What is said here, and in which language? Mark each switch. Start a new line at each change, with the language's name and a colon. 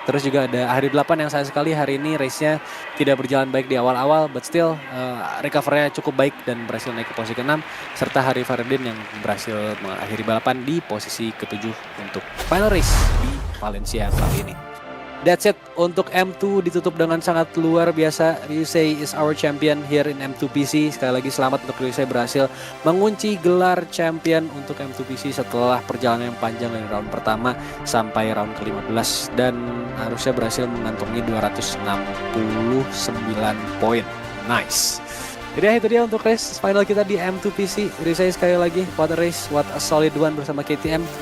Indonesian: Terus juga ada hari 8 yang saya sekali hari ini race-nya tidak berjalan baik di awal-awal,
English: but still
Indonesian: recover-nya cukup baik dan berhasil naik ke posisi ke-6, serta Hari Faridin yang berhasil mengakhiri balapan di posisi ke-7 untuk final race di Valencia kali ini.
English: That's it
Indonesian: untuk M2, ditutup dengan sangat luar biasa.
English: Ryusei is our champion here in M2PC.
Indonesian: Sekali lagi selamat untuk Ryusei berhasil mengunci gelar champion untuk M2PC setelah perjalanan yang panjang dari round pertama sampai round ke-15 dan harusnya berhasil mengantongi 269 poin. Nice. Jadi itu dia untuk race final kita di M2PC. Ryusei sekali lagi,
English: what a race, what a solid one
Indonesian: bersama KTM.